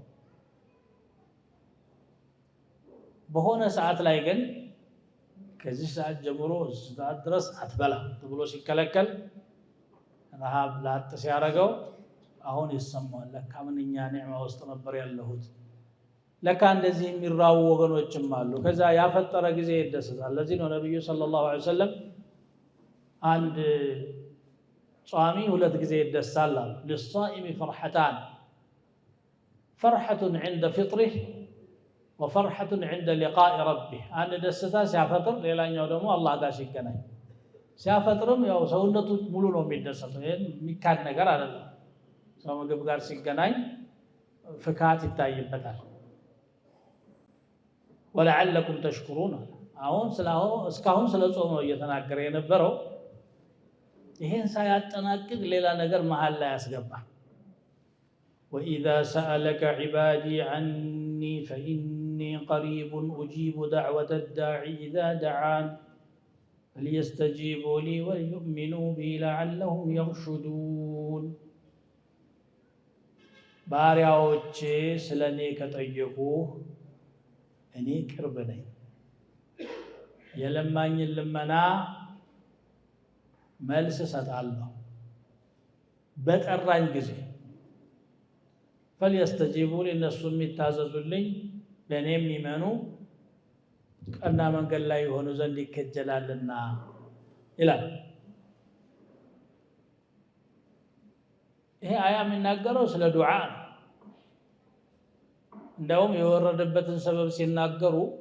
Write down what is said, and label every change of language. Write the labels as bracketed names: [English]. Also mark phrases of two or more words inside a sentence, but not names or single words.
[Amharic] በሆነ ሰዓት ላይ ግን ከዚህ ሰዓት ጀምሮ ሰዓት ድረስ አትበላ ተብሎ ሲከለከል ረሃብ ላጥ ሲያረጋው አሁን ይሰማል ለካ ምንኛ ኒዕማ ውስጥ ነበር ያለሁት ለካ እንደዚህ የሚራው ወገኖችም አሉ ከዛ ያፈጠረ ጊዜ ይደሰታል ለዚህ ነው ነብዩ [Arabic] صلى الله عليه وسلم [Amharic] አንድ ጿሚ ሁለት ጊዜ ይደሳል አሉ [Arabic] للصائم فرحتان فرحة عند فطره وفرحة عند لقاء ربه [Amharic] አንድ ደስታ ሲያፈጥር ሌላኛው ደግሞ አላህ ጋር ሲገናኝ ሲያፈጥርም ያው ሰውነቱ ሙሉ ነው የሚደሰተው ይሄን የሚካድ ነገር አይደለም ሰው ምግብ ጋር ሲገናኝ ፍካት ይታይበታል [Arabic] ولعلكم تشكرون [Amharic] አሁን እስካሁን ስለ ጾም ነው እየተናገረ የነበረው ይሄን ሳያጠናቅቅ ሌላ ነገር መሃል ላይ ያስገባ [Arabic] وإذا سألك عبادي عني فإني قريب أجيب دعوة الداعي إذا دعان فليستجيبوا لي وليؤمنوا بي لعلهم يرشدون [Amharic] ባሪያዎቼ ስለኔ ከጠየቁ እኔ ቅርብ ነኝ የለማኝን ልመና መልስ እሰጣለሁ በጠራኝ ጊዜ [Arabic] فليستجيبوا لي الناس [Amharic] የሚታዘዙልኝ በእኔ የሚመኑ ቀና መንገድ ላይ የሆኑ ዘንድ ይከጀላልና ይላል ይሄ አያ የሚናገረው ስለ ዱዓ እንደውም የወረደበትን ሰበብ ሲናገሩ